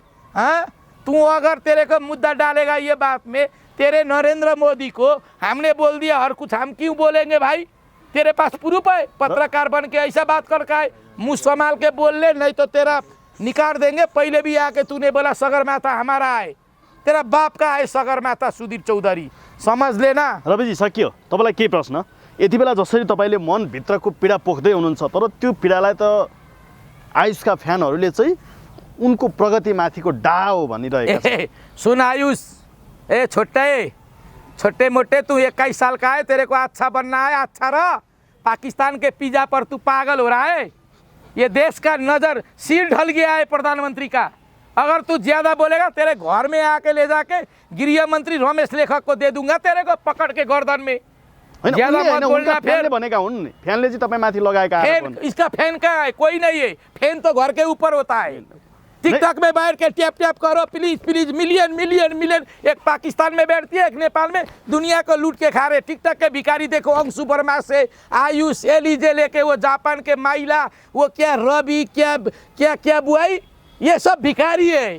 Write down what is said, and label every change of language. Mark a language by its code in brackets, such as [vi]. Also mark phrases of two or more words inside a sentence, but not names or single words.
[hi] हाँ, तू अगर तेरे को मुद्दा डालेगा ये बात में, तेरे नरेंद्र मोदी को हमने बोल दिया हर कुछ, हम क्यों बोलेंगे भाई? तेरे पास प्रूफ है? पत्रकार बन के ऐसा बात कर का है? मुँह संभाल के बोल ले, नहीं तो तेरा निकाल देंगे। पहले भी आके तूने बोला सगरमाथा हमारा है, तेरा बाप का है सगरमाथा। सुधीर चौधरी समझ लेना। [ne] रविजी सकियो। तपाईँलाई के प्रश्न? यति बेला जसरी तपाईँले मनभित्रको पीडा पोख्दै हुनुहुन्छ, तर त्यो पीडालाई त आयुषका फ्यानहरूले चाहिँ उनको प्रगतिमाथिको डा हो भनिरहेका छन्। [hi] सुन आयुष, ए छोटे मोटे, तू 21 साल का है, तेरे को अच्छा बनना है, अच्छा रह। पाकिस्तान के पिज्जा पर तू पागल हो रहा है। ये देश का नज़र सिर ढल गया है प्रधानमंत्री का। अगर तू ज़्यादा बोलेगा तेरे घर में आके ले जाके गृह मंत्री रमेश लेखक को दे दूंगा, तेरे को पकड़ के गर्दन में। ज़्यादा मत बोलना। फिर [ne] भनेका हुन् नि, फ्यानले चाहिँ तपाईँमाथि लगाएका [hi] फैन, इसका फैन का है? कोई नहीं है। फैन तो घर के ऊपर होता है। टिकटॉक में बैठ के टैप टैप करो, [en] please please, million million million. [hi] एक पाकिस्तान में बैठती है, एक नेपाल में, दुनिया को लूट के खा रहे। टिकटॉक के भिखारी देखो, अंशु वर्मा से आयुष, एलिजे लेके वो जापान के माइला, वो क्या रवि, क्या क्या क्या बुआई, ये सब भिखारी है।